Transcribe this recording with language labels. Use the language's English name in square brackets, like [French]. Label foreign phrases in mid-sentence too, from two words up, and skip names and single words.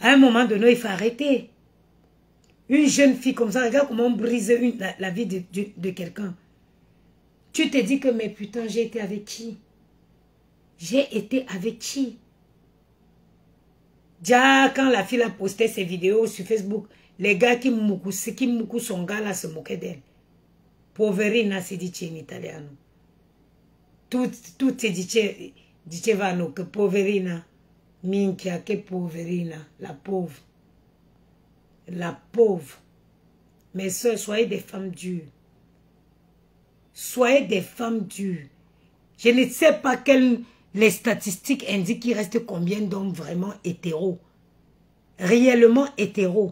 [French] À un moment donné, il faut arrêter. Une jeune fille comme ça, regarde comment on brise la vie de quelqu'un. Tu te dis que, mais putain, j'ai été avec qui? J'ai été avec qui? Déjà, quand la fille a posté ses vidéos sur Facebook, les gars qui moukou son gars là se moquaient d'elle. [Italian] Poverina si dice in italiano. Tutti dicevano che poverina, minchia, che poverina, [French] la pauvre. La pauvre. Mes soeurs, soyez des femmes dures. Soyez des femmes dures. Je ne sais pas quelles les statistiques indiquent qu'il reste combien d'hommes vraiment hétéros. Réellement hétéros.